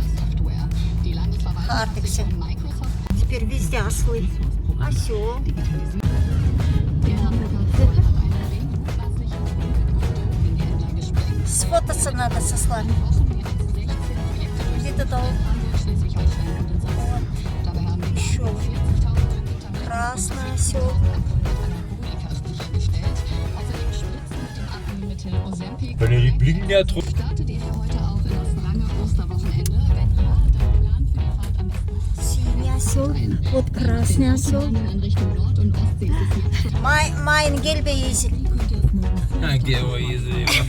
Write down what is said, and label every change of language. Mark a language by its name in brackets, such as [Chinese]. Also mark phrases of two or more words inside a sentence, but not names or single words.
[Russian] Hartigsen. Теперь везде ослы. Осел. Сфотаться надо со слами. Где-то там. Еще. Красный осел. [German] Die blicken ja drauf. [Russian] Синий осел. Вот красный осел. [German] Mein gelbe Esel. [Russian] Где его язык?